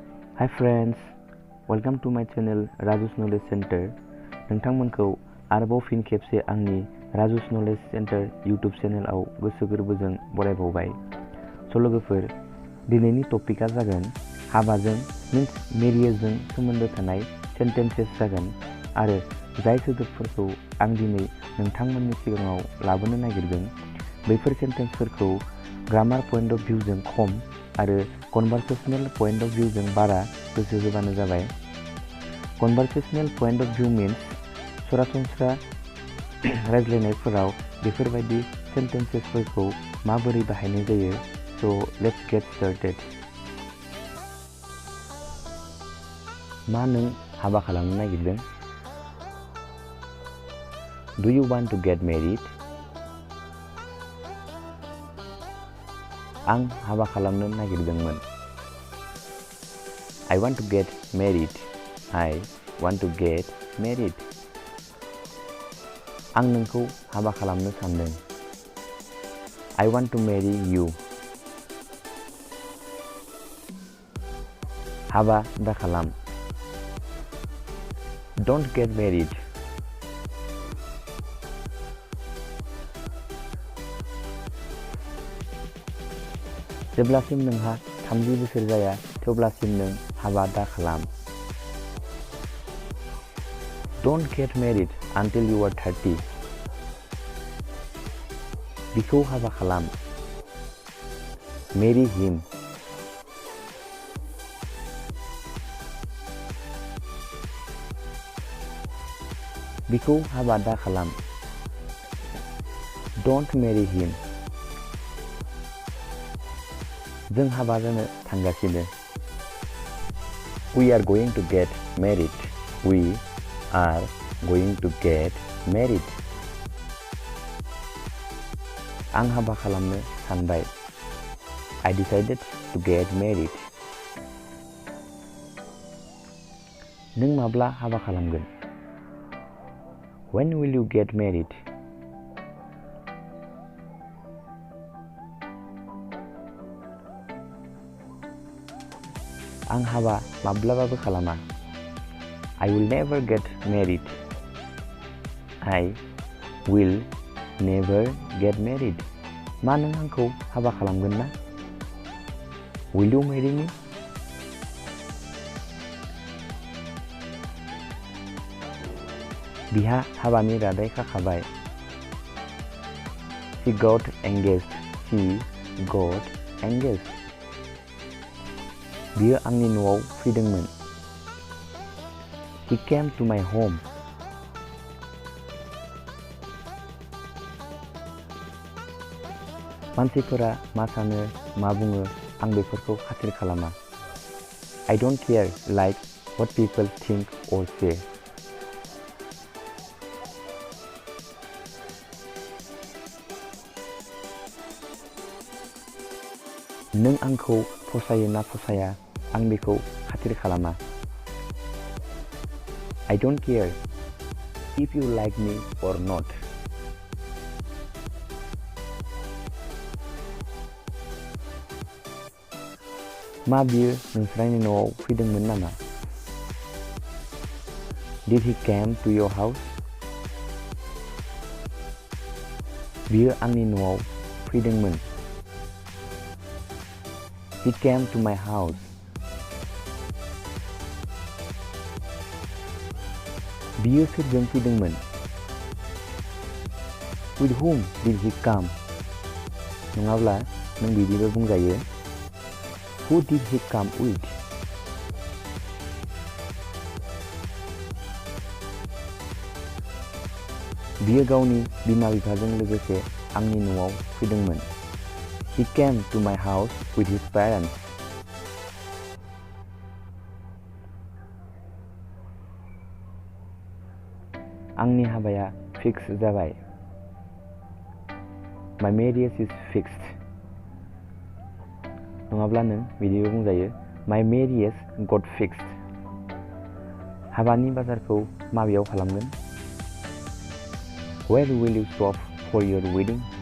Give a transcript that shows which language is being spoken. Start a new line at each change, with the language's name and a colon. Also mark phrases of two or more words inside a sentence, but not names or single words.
English: Hi friends, welcome to my channel Raju's Knowledge Center.
Bodo: नोंथांमोनखौ आरोबाव फिन खेबसे आंनि Raju's Knowledge Center YouTube चेनेलाव गोसो गोरबोजों बरायबावबाय। लोगोफोर, दिनैनि टपिकआ जागोन हाबाजों मीन्स मेरियेजजों सोमोन्दो थानाय सेन्टेन्सेस जागोन आरो जाय सोदोबफोरखौ आं दिनै नोंथांमोननि सिगाङाव लाबोनो नागिरदों बैफोर सेन्टेन्सफोरखौ
English: grammar point of view
Bodo: खम आरो
English: conversational point of view
Bodo: बारा गोसो होबानो जाबाय।
English: conversational point of view
Bodo: मीन्स सरासनस्रा रायज्लायनायफोराव बेफोरबायदि सेन्टेन्सेसफोरखौ माबोरै बाहायनाय जायो।
English: So let's get started.
Bodo: मा नों हाबा खालामनो नागिरदों?
English: Do you want to get married?
Bodo: आं हाबा खालामनो नागिरदोंमोन।
English: I want to get married. I want to get married.
Bodo: आं नोंखौ हाबा खालामनो सानदों।
English: I want to marry you.
Bodo: हाबा दाखालाम।
English: Don't get married.
Bodo: जेब्लासिम नोंहा 30 बोसोर जाया थेवब्लासिम नों हाबा दाखालाम।
English: Don't get married until you are 30.
Bodo: बिखौ हाबा खालाम।
English: Marry him.
Bodo: बिखौ हाबा दाखालाम।
English: Don't marry him.
Bodo: जों हाबा जानो थांगासिनो।
English: We are going to get married. We are going to get married.
Bodo: आं हाबा खालामनो सानबाय।
English: I decided to get married.
Bodo: नों माब्ला हाबा खालामगोन?
English: When will you get married?
Bodo: आं हाबा माब्लाबाबो खालामा।
English: I will never get married. I will never get married.
Bodo: मा नों आंखौ हाबा खालामगोन ना?
English: Will you marry me?
Bodo: बिहा हाबानि रादाय खाखाबाय।
English: She got engaged. She got engaged.
Bodo: बियो आंनि न'आव फैदोंमोन।
English: He came to my home.
Bodo: मानसिफोरा मा सानो मा बुङो आं बेफोरखौ खाथिर खालामा।
English: I don't care like what people think or say.
Bodo: नों आंखौ फसायो ना फसाया आं बेखौ खाथिर खालामा।
English: I don't care if you like me or not.
Bodo: मा बियो नोंस्रानि न'आव फैदोंमोन नामा?
English: Did he came to your house?
Bodo: बियो आंनि न'आव फैदोंमोन।
English: He came to my house.
Bodo: बियो सोरजों फैदोंमोन?
English: With whom did he come?
Bodo: नङाब्ला नों बिदिबो बुंजायो।
English: Who did he come with?
Bodo: बियो गावनि बिमा बिफाजों लोगोसे आंनि न'आव फैदोंमोन।
English: He came to my house with his parents.
Bodo: आंनि हाबाया फिक्स जाबाय।
English: My marriage is fixed.
Bodo: नङाब्ला नों बिदिबो बुंजायो।
English: My marriage got fixed.
Bodo: हाबानि बाजारखौ माबेयाव खालामगोन?
English: Where will you shop for your wedding?